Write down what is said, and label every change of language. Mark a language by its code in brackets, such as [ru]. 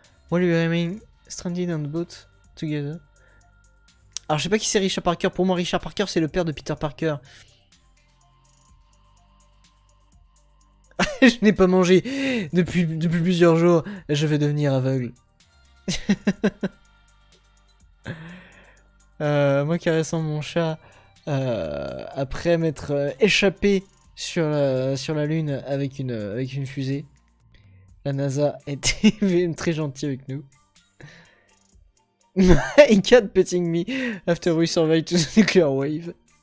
[en] While we remain stranded on the boat together. [fr] Alors je sais pas qui c'est Richard Parker. Pour moi Richard Parker c'est le père de Peter Parker. Je n'ai pas mangé depuis plusieurs jours. Je vais devenir aveugle. Moi caressant mon chat après m'être échappé sur la lune avec une fusée. La NASA était très gentille avec nous. [en] My cat petting me after we survived to the nuclear wave.